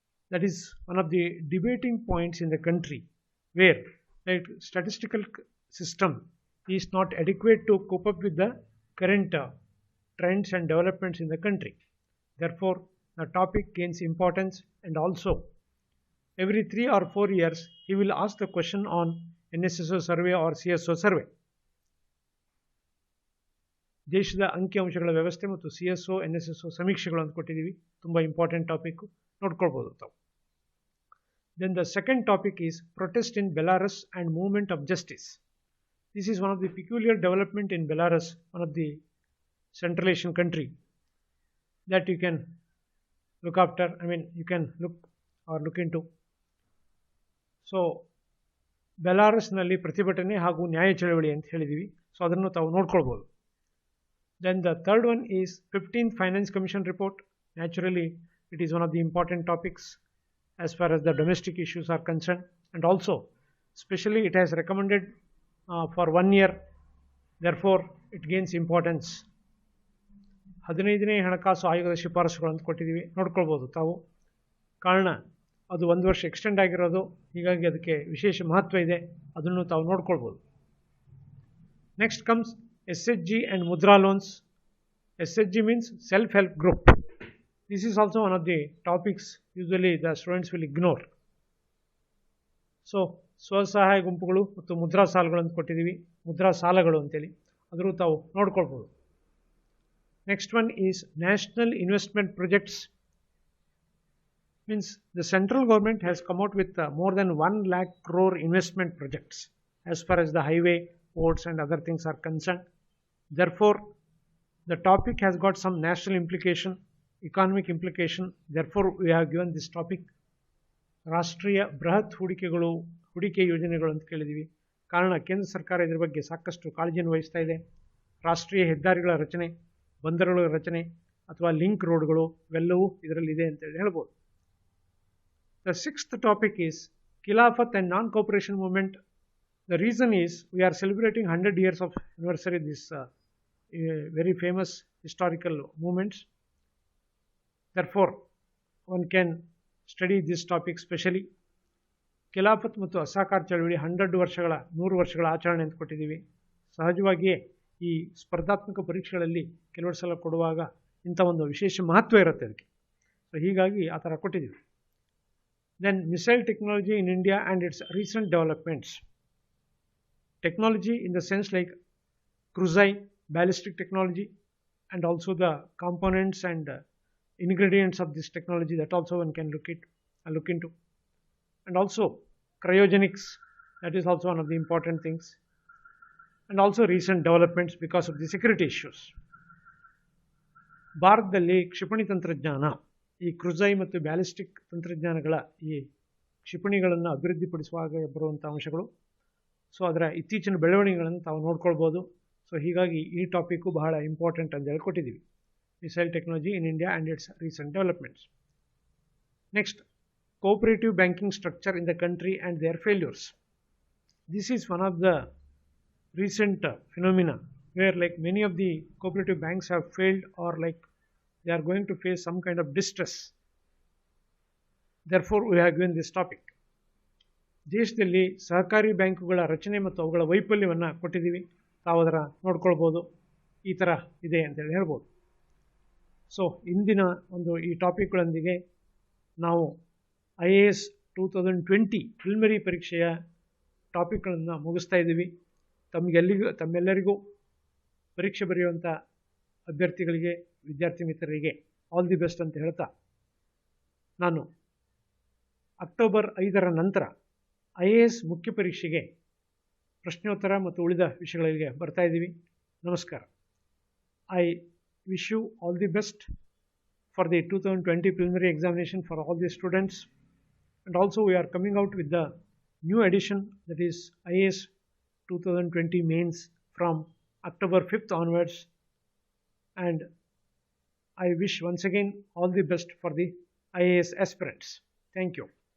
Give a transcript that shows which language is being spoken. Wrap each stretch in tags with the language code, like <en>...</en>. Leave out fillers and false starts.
<en>That is one of the debating points in the country where statistical system is not adequate to cope up with the current trends and developments in the country. Therefore, the topic gains importance, and also every 3 or 4 years he will ask the question on NSSO survey or CSO survey.</en> <kn>ದೇಶದ ಅಂಕಿಅಂಶಗಳ ವ್ಯವಸ್ಥೆ ಮತ್ತು CSO NSSO ಸಮೀಕ್ಷೆಗಳು ಅಂತ ಕೊಟ್ಟಿದ್ದೀವಿ. ತುಂಬ important topic, ನೋಡ್ಕೊಳ್ಬೋದು ತಾವು.</kn> <en>Then the second topic is protest in Belarus and movement of justice. This is one of the peculiar development in Belarus, one of the Central Asian country that you can look after. You can look into.</en> <kn>So ಬೆಲಾರಸ್ನಲ್ಲಿ ಪ್ರತಿಭಟನೆ ಹಾಗೂ ನ್ಯಾಯ ಚಳವಳಿ ಅಂತ ಹೇಳಿದ್ದೀವಿ. So ಅದನ್ನು ತಾವು ನೋಡ್ಕೊಳ್ಬೋದು.</kn> <en>Then the third one is 15th Finance Commission report. Naturally, it is one of the important topics as far as the domestic issues are concerned, and also especially it has recommended for 1 year, therefore it gains importance.</en> <kn>15ನೇ ಹಣಕಾಸು ಆಯೋಗದ ಶಿಫಾರಸುಗಳು ಅಂತ ಕೊಟ್ಟಿದ್ದೀವಿ, ನೋಡ್ಕೊಳ್ಬೋದು ತಾವು. ಕಾರಣ ಅದು 1 ವರ್ಷ extend ಆಗಿರೋದು, ಹೀಗಾಗಿ ಅದಕ್ಕೆ ವಿಶೇಷ ಮಹತ್ವ ಇದೆ, ಅದನ್ನು ತಾವು ನೋಡ್ಕೊಳ್ಬೋದು.</kn> <en>Next comes SHG and Mudra loans. SHG means self-help group. This is also one of the topics usually the students will ignore.</en> <kn>So ಸ್ವಸಹಾಯ ಗುಂಪುಗಳು ಮತ್ತು ಮುದ್ರಾ ಸಾಲಗಳು ಅಂತ ಕೊಟ್ಟಿದ್ದೀವಿ, ಮುದ್ರಾ ಸಾಲಗಳು ಅಂತೇಳಿ, ಅದನ್ನು ತಾವು ನೋಡ್ಕೊಳ್ಬೋದು.</kn> <en>Next one is national investment projects. Means the central government has come out with more than 1 lakh crore investment projects as far as the highway, ports and other things are concerned. Therefore, the topic has got some national implication, economic implication. Therefore, we have given this topic.</en> <kn>ರಾಷ್ಟ್ರೀಯ ಬೃಹತ್ ಹೂಡಿಕೆ ಯೋಜನೆಗಳು ಅಂತ ಕೇಳಿದ್ದೀವಿ. ಕಾರಣ ಕೇಂದ್ರ ಸರ್ಕಾರ ಇದರ ಬಗ್ಗೆ ಸಾಕಷ್ಟು ಕಾಳಜಿಯನ್ನು ವಹಿಸ್ತಾ ಇದೆ. ರಾಷ್ಟ್ರೀಯ ಹೆದ್ದಾರಿಗಳ ರಚನೆ, ಬಂದರುಗಳ ರಚನೆ ಅಥವಾ ಲಿಂಕ್ ರೋಡ್ಗಳು ಇವೆಲ್ಲವೂ ಇದರಲ್ಲಿದೆ ಅಂತೇಳಿ ಹೇಳ್ಬೋದು.</kn> <en>The sixth topic is Khilafat and non-cooperation movement. The reason is we are celebrating 100 years of anniversary of this very famous historical movements. Therefore, one can study this topic specially.</en> <kn>Khilafat ಮತ್ತು ಅಸಹಕಾರ ಚಳವಳಿ 100 ವರ್ಷಗಳ ಆಚರಣೆ ಅಂತ ಕೊಟ್ಟಿದ್ದೀವಿ. ಸಹಜವಾಗಿಯೇ ಈ ಸ್ಪರ್ಧಾತ್ಮಕ ಪರೀಕ್ಷೆಗಳಲ್ಲಿ ಕೆಲವು ಸಲ ಕೊಡುವಾಗ ಇಂಥ ಒಂದು ವಿಶೇಷ ಮಹತ್ವ ಇರುತ್ತೆ ಅದಕ್ಕೆ. ಸೊ ಹೀಗಾಗಿ ಆ ಥರ ಕೊಟ್ಟಿದ್ದೀವಿ.</kn> <en>Then missile technology in India and its recent developments. Technology in the sense like cruise, ballistic technology, and also the components and ingredients of this technology, that also one can look into. And also cryogenics, that is also one of the important things. And also recent developments because of the security issues.</en> <kn>ಭಾರತದಲ್ಲಿ ಕ್ಷಿಪಣಿ ತಂತ್ರಜ್ಞಾನ, ಈ ಕ್ರುಜೈ ಮತ್ತು ballistic ತಂತ್ರಜ್ಞಾನಗಳ ಈ ಕ್ಷಿಪಣಿಗಳನ್ನು ಅಭಿವೃದ್ಧಿಪಡಿಸುವಾಗ ಬರುವಂಥ ಅಂಶಗಳು. So ಅದರ ಇತ್ತೀಚಿನ ಬೆಳವಣಿಗೆಗಳನ್ನು ತಾವು ನೋಡ್ಕೊಳ್ಬೋದು. ಸೊ ಹೀಗಾಗಿ ಈ ಟಾಪಿಕ್ಕು ಬಹಳ ಇಂಪಾರ್ಟೆಂಟ್ ಅಂತ ಹೇಳ್ಕೊಟ್ಟಿದ್ದೀವಿ.</kn> <en>Missile technology in India and its recent developments. Next, cooperative banking structure in the country and their failures. This is one of the recent phenomena where many of the cooperative banks have failed, or they are going to face some kind of distress. Therefore, we have given this topic.</en> <kn>ದೇಶದಲ್ಲಿ ಸಹಕಾರಿ ಬ್ಯಾಂಕುಗಳ ರಚನೆ ಮತ್ತು ಅವುಗಳ ವೈಫಲ್ಯವನ್ನು ಕೊಟ್ಟಿದ್ದೀವಿ, ತಾವು ಅದರ ನೋಡ್ಕೊಳ್ಬೋದು. ಈ ಥರ ಇದೆ ಅಂತೇಳಿ ಹೇಳ್ಬೋದು. ಸೊ ಇಂದಿನ ಒಂದು ಈ ಟಾಪಿಕ್ಗಳೊಂದಿಗೆ ನಾವು IAS 2020 ಪ್ರಿಲಿಮಿನರಿ ಪರೀಕ್ಷೆಯ ಟಾಪಿಕ್ಗಳನ್ನು ಮುಗಿಸ್ತಾ ಇದ್ದೀವಿ. ತಮ್ಮೆಲ್ಲರಿಗೂ ಪರೀಕ್ಷೆ ಬರೆಯುವಂಥ ಅಭ್ಯರ್ಥಿಗಳಿಗೆ, ವಿದ್ಯಾರ್ಥಿ ಮಿತ್ರರಿಗೆ</kn> <en>all the best</en> <kn>ಅಂತ ಹೇಳ್ತಾ, ನಾನು ಅಕ್ಟೋಬರ್ 5ರ ನಂತರ IAS ಮುಖ್ಯ ಪರೀಕ್ಷೆಗೆ ಪ್ರಶ್ನೋತ್ತರ ಮತ್ತು ಉಳಿದ ವಿಷಯಗಳಿಗೆ ಬರ್ತಾ ಇದ್ದೀವಿ. ನಮಸ್ಕಾರ.</kn> <en>I wish you all the best for the 2020 preliminary examination for all the students. And also we are coming out with the new edition, that is IAS 2020 mains, from October 5th onwards. And I wish once again all the best for the IAS aspirants. Thank you.</en>